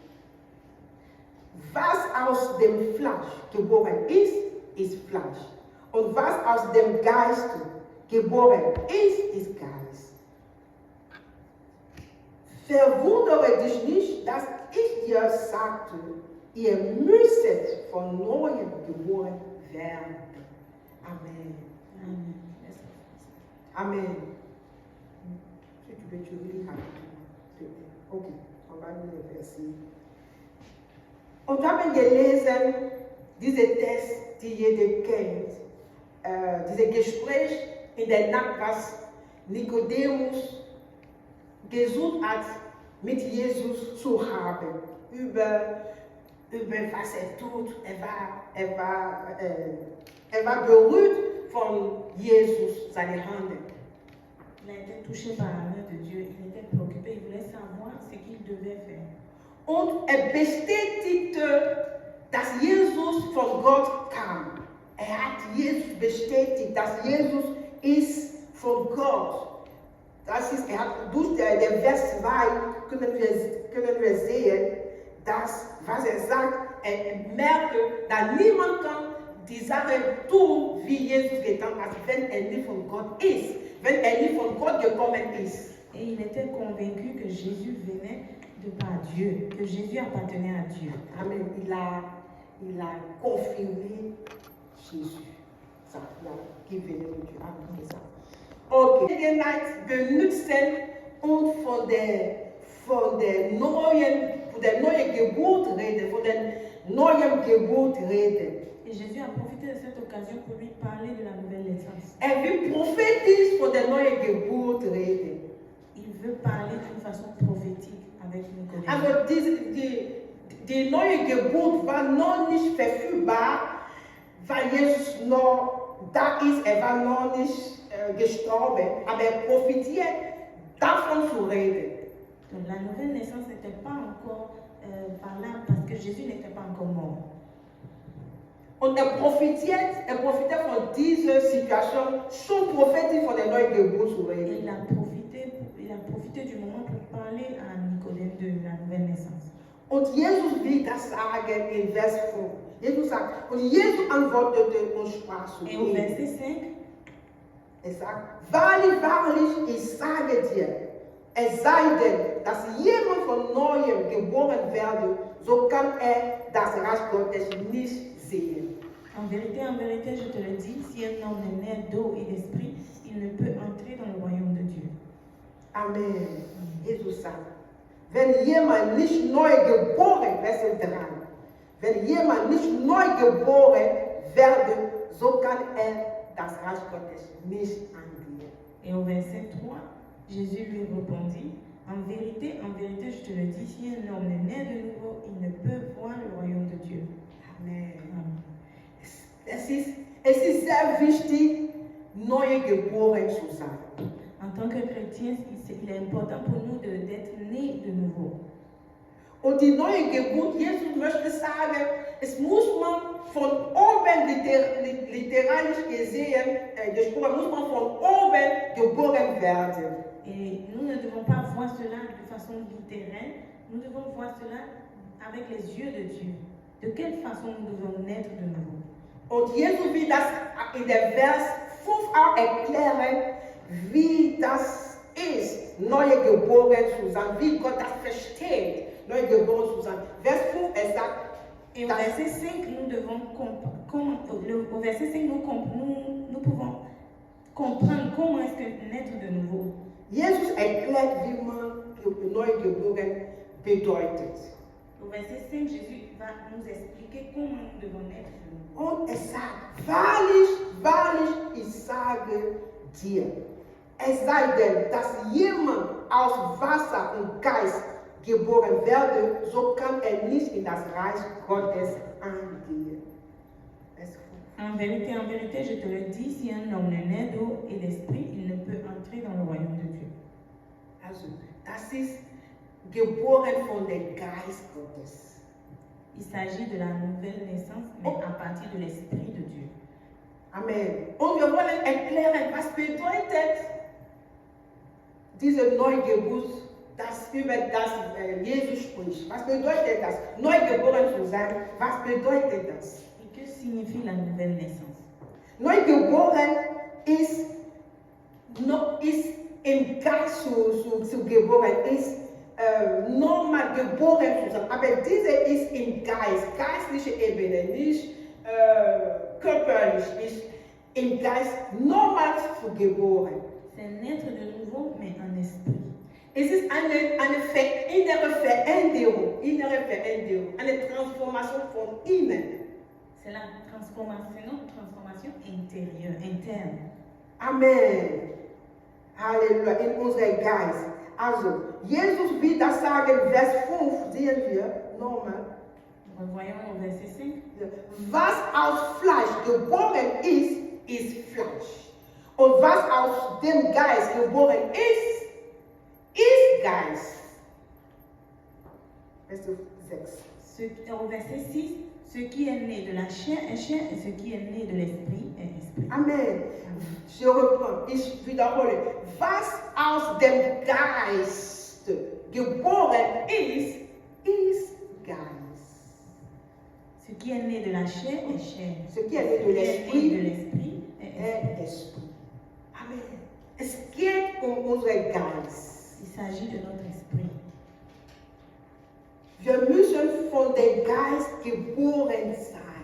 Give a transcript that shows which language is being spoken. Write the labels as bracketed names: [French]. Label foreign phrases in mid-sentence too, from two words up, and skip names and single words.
[German] Was aus dem Fleisch geboren ist, ist Fleisch. Und was aus dem Geist geboren ist, ist Geist. Verwundere dich nicht, dass ich dir sagte, ihr müsstet von Neuem geboren werden. Amen. Amen. Amen. [French] Si tu peux, tu lis rapidement. Ok, on va lire le verset. [German] Und wir haben gelesen, diese Text, die jeder kennt, dieses Gespräch in der Nacht, was Nikodemus gesucht hat, mit Jesus zu haben, über was er tut. Er war berührt von Jesus, seine Hände. [French] Il a été touché par la main de Dieu. Il était préoccupé. Il voulait savoir ce qu'il devait faire. [German] Und bestätigte, dass Jesus von Gott kam. Hat Jesus bestätigt, dass Jesus ist von Gott. Das ist, durch den Vers 2 können wir sehen, dass, was sagt, merkt, dass niemand kann die Sache tun, wie Jesus getan hat, wenn er nicht von Gott ist, wenn er nicht von Gott gekommen ist. [French] Et il était convaincu que Jésus venait de par Dieu, que Jésus appartenait à Dieu. Amen. Il a confirmé Jésus. Ça, qui venait de Dieu. Amen. Ça. Okay. [German] Gelegenheit benutzen und von der neuen Geburt reden, von der neuen Geburt reden. [French] Et Jésus a profité de cette occasion pour lui parler de la nouvelle naissance. [German] Er will prophetisch von der neuen Geburt reden. [French] Il veut parler d'une façon prophétique avec Nicodème. [German] Also die neue Geburt war noch nicht verfügbar, weil Jesus noch da ist, er war noch nicht gestorben, aber er profitiert davon zu reden. [French] Donc la nouvelle naissance n'était pas encore valable parce que Jésus n'était pas encore mort. [German] Und er profitiert von dieser Situation, schon prophetisch von der neuen Geburt zu reden. [French] Il a profité du moment pour parler à Nicodème de la nouvelle naissance. [German] Und Jesus will das sagen in Vers 5. Jesus sagt, und Jesus antwortete und sprach zu [French] Et au [German] ihm. [French] verset 5, [German] Er sagt, wahrlich, wahrlich, ich sage dir, es sei denn, dass jemand von Neuem geboren werde, so kann er das Reich Gottes nicht sehen. [French] en vérité, je te le dis, si un homme est né d'eau et d'esprit, il ne peut entrer dans le royaume de Dieu. Amen. [German] Jesus sagt, wenn jemand nicht neu geboren, Vers 3, wenn jemand nicht neu geboren werde, so kann er das Reich Gottes nicht angehen. [French] Et au verset 3, Jésus lui répondit, en vérité, je te le dis, si un homme est né de nouveau, il ne peut voir le royaume de Dieu. Amen. Amen. [German] Es ist sehr wichtig, neu geboren zu sein. [French] En tant que chrétien, il est important pour nous d'être nés de nouveau. [German] Und die neue Geburt, Jesus möchte sagen, es muss man von oben literarisch gesehen gesprochen, muss man von oben geboren werden. [French] Et nous ne devons pas voir cela de façon littéraire, nous devons voir cela avec les yeux de Dieu. De quelle façon nous devons naître de nouveau? [German] Und Jesus will das in der Vers 5 auch erklären, wie das ist, neu geboren zu sein, wie Gott das versteht, neu geboren zu sein. Vers 5, er sagt, [French] Et au verset 5, nous devons au verset 5, nous pouvons comprendre comment est-ce que naître de nouveau. [German] Jesus erklärt, wie man neu geboren bedeutet. [French] Au verset 5, Jésus va nous expliquer comment nous devons naître de nouveau. [German] Und er sagt, wahrlich, wahrlich, ich sage dir, es sei denn, dass jemand aus Wasser und Geist geboren werde, so kann er nicht in das Reich Gottes eingehen. [French] En vérité, je te le dis, si un homme ne naît d'eau et d'esprit, il ne peut entrer dans le royaume de Dieu. [German] Also, das ist geboren von dem Geist Gottes. [French] Il s'agit de la nouvelle naissance, mais à partir de l'esprit de Dieu. Amen. [German] Und wir wollen erklären, was bedeutet diese Neugeburt, das über das Jesus spricht. Was bedeutet das? Neugeboren zu sein, was bedeutet das? [French] Et que signifie la nouvelle naissance? [German] Neugeboren ist im Geist zu geboren, ist normal geboren zu sein. Aber diese ist im Geist, geistliche Ebene, nicht körperlich, ist im Geist normal zu geboren. [French] C'est naître de nouveau, mais en esprit. [German] Es ist eine innere Veränderung, eine Transformation von innen. [French] C'est la transformation intérieure, interne. Amen. [German] Halleluja, in unserem Geist. Also, Jesus will das sagen, Vers 5, sehen wir, nochmal. [French] Voyons au verset 5. [German] Was aus Fleisch geboren ist, ist Fleisch. Und was aus dem Geist geboren ist, ist Geist. Vers 6. [French] Au verset 6, ce qui est né de la chair est chair et ce qui est né de l'esprit est esprit. Amen. Je reprends, [German] ich wiederhole. Was aus dem Geist geboren ist, ist Geist. [French] Ce qui est né de la chair est chair. Ce qui est né de l'esprit est esprit. [German] Amen. Es geht unseren Geist. [French] Il s'agit de notre esprit. [German] Wir müssen von dem Geist geboren sein.